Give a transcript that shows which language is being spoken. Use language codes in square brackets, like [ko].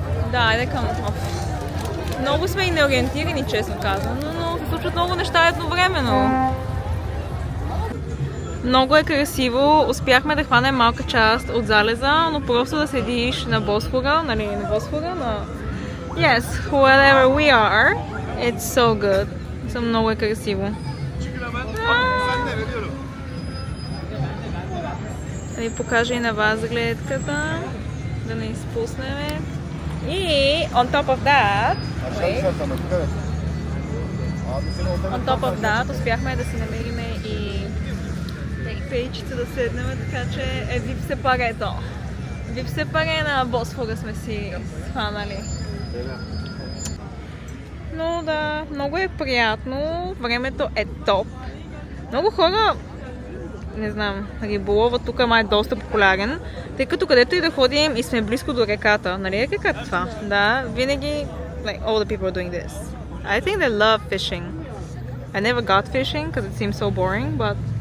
[bg] Да, айде към... Много сме и неориентирани, честно казано, но се случват много неща едновременно. Много е красиво. Успяхме да хванем малка част от залеза, но просто да седиш на Босфора, нали, на Босфора, на... [en] Yes, wherever we are, it's so good. [bg] Много е красиво. Да ви покажа и на вас гледката, да не изпуснем. И [en] on top of that, [bg] успяхме да си намерим и пейчица да седнем, така че е вип сепарето. Вип сепаре на Босфора сме си хванали. Но да, много е приятно, времето е топ. Много хора, не знам, риболова тук е доста популярен, тъй като където и да ходим и сме близко до реката. Нали е реката това? Да, винаги, [en] like, all the people are doing this. I think they love fishing. I never got fishing because it seems so boring, but...